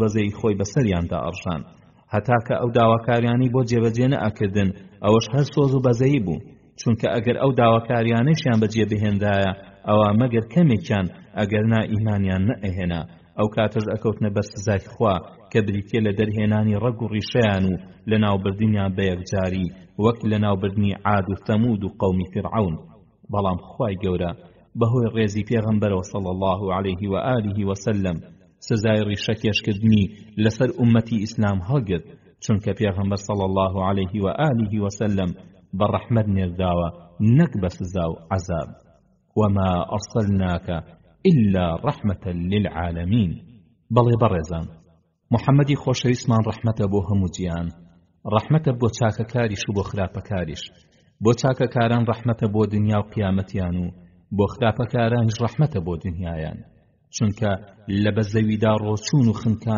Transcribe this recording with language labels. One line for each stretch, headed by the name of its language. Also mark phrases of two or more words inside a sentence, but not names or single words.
Central Kurdish: بەزەی خۆی بەسەریاندا ئەڕژان، هەتا کە ئەو داواکاریانی بۆ جێبەجێ نەئەکردن ئەوەش هەر سۆز و بەزەیی بوو، چونکە ئەگەر ئەو داواکاریانەشیان بەجێ بهێندایە ئەوە مەگەر کەمێکیان ئەگەر نا ئیمانیان نەئەهێنا ئەو کاتەش ئەکەوتنە بەر سزای خوا کە بریتێ لە دەرهێنانی ڕەگ و ڕیشەیان و لە ناوبردنیان بە یەکجاری وەک لە ناوبردنی عاد و ثەمود و قەومی فرعون. بەڵام خوای گەورە بەهۆی ڕێزی پێغەمبەرەوە
Arabic: صلی الله عليه وآله وسلم
Central Kurdish: سزای ڕیشەکێشکردنی لەسەر ئومەتی ئیسلام هەڵگرت، چونکە پێغەمبەر
Arabic: صلی الله عليه وآله وسلم
Central Kurdish: بە ڕەحمەت نێرداوە نەک بە سزا و عەزاب.
Arabic: وما أرسلناك إلا رحمة للعالمين.
Central Kurdish: بەڵێ بەڕێزان، محەممەدی خۆشەویستمان ڕەحمەتە بۆ هەموو جیان، ڕەحمەتە بۆ چاکەکاریش و بۆ خراپەکاریش. بۆ چاکەکاران ڕەحمەتە بۆ دنیا و قیامەتیان و بۆ خراپەکارانش ڕەحمەتە بۆ دنیایان، چونکە لە بەزەویدا ڕۆچوون و خنکان